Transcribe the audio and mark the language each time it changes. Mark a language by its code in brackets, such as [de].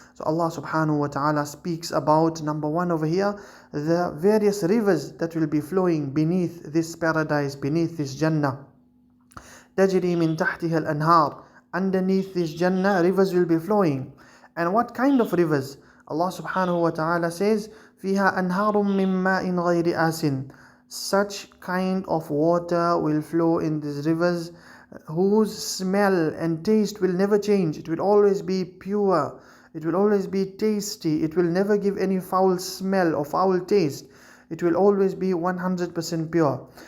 [en] So Allah Subhanahu wa Ta'ala speaks about, number one over here, the various rivers that will be flowing beneath this paradise, beneath this Jannah. [ar] تجري من تحتها الأنهار. [en] Underneath this Jannah, rivers will be flowing. And what kind of rivers? Allah subhanahu wa ta'ala says, [ar] فِيهَا أَنْهَارٌ مِّن مَّاءٍ غَيْرِ آسٍ. [en] Such kind of water will flow in these rivers whose smell and taste will never change. It will always be pure. It will always be tasty. It will never give any foul smell or foul taste. It will always be 100% pure.